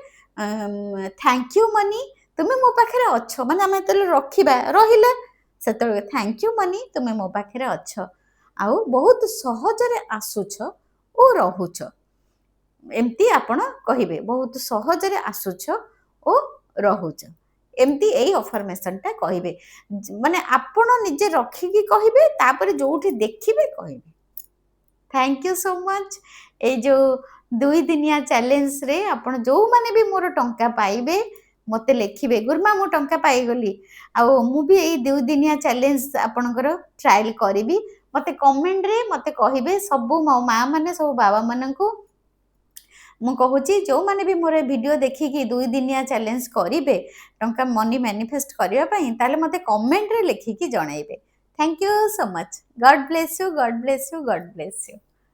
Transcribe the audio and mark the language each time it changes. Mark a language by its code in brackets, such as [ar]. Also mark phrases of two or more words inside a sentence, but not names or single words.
[en] Thank you [or] ମନି ତୁମେ ମୋ ପାଖରେ ଅଛ ମାନେ ଆମେ ଯେତେବେଳେ ରଖିବା ରହିଲା ସେତେବେଳେ [en] Thank you [or] ମନି ତୁମେ ମୋ ପାଖରେ ଅଛ ଆଉ ବହୁତ ସହଜରେ ଆସୁଛ ଓ ରହୁଛ, ଏମିତି ଆପଣ କହିବେ ବହୁତ ସହଜରେ ଆସୁଛ ଓ ରହୁଛ, ଏମିତି ଏଇ ଅଫର୍ମେସନଟା କହିବେ। ମାନେ ଆପଣ ନିଜେ ରଖିକି କହିବେ, ତାପରେ ଯୋଉଠି ଦେଖିବେ କହିବେ। [en] Thank you so much. [or] এই ଯେଉଁ 2 ଦିନିଆ ଚ୍ୟାଲେଞ୍ଜରେ ଆପଣ ଯେଉଁମାନେ ବି ମୋର ଟଙ୍କା ପାଇବେ ମୋତେ ଲେଖିବେ, ଗୁରୁମା ମୁଁ ଟଙ୍କା ପାଇଗଲି, ଆଉ ମୁଁ ବି ଏଇ 2 ଦିନିଆ ଚ୍ୟାଲେଞ୍ଜ ଆପଣଙ୍କର ଟ୍ରାଏଲ୍ କରିବି। ମୋତେ କମେଣ୍ଟରେ ମୋତେ କହିବେ, ସବୁ ମୋ ମାଆ ମାନେ ସବୁ ବାବାମାନଙ୍କୁ ମୁଁ କହୁଛି, ଯେଉଁମାନେ ବି ମୋର ଭିଡ଼ିଓ ଦେଖିକି 2 ଦିନିଆ ଚ୍ୟାଲେଞ୍ଜ କରିବେ ଟଙ୍କା [en] money manifest [or] କରିବା ପାଇଁ, ତାହେଲେ ମୋତେ କମେଣ୍ଟରେ ଲେଖିକି ଜଣାଇବେ। [en] Thank you so much. God bless you, God bless you, God bless you.